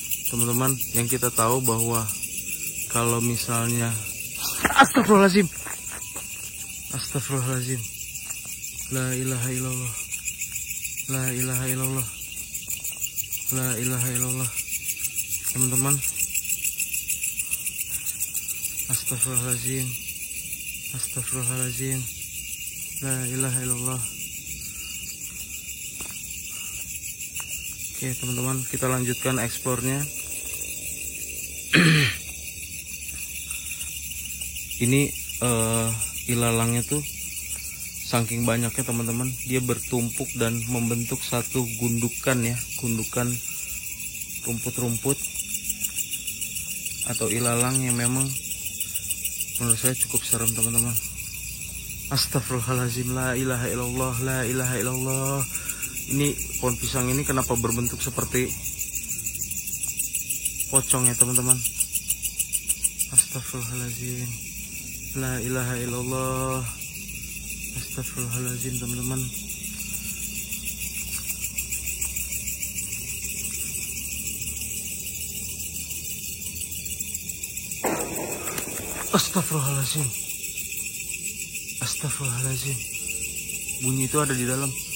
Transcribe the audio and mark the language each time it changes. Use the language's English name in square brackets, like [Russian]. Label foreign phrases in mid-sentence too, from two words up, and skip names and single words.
[Indonesian] teman-teman, yang kita tahu bahwa kalau misalnya [Arabic] أستغفر الله العظيم، أستغفر الله العظيم, لا إله إلا الله، لا إله إلا الله، لا إله إلا الله, [Indonesian] teman-teman. [Arabic] أستغفر الله العظيم، أستغفر الله العظيم، لا إله إلا الله. [Indonesian] Oke teman-teman, kita lanjutkan eksplornya. Ini ilalangnya tuh saking banyaknya teman-teman, dia bertumpuk dan membentuk satu gundukan ya, gundukan rumput-rumput atau ilalang yang memang menurut saya cukup serem teman-teman. [Arabic] أستغفر الله العظيم, لا إله إلا الله، لا إله إلا الله. [Indonesian] Ini pohon pisang ini kenapa berbentuk seperti pocong ya teman-teman. [Arabic] أستغفر الله العظيم، لا إله إلا الله، أستغفر الله العظيم teman-teman. أستغفر الله العظيم، أستغفر الله العظيم, [Indonesian] bunyi itu ada di dalam.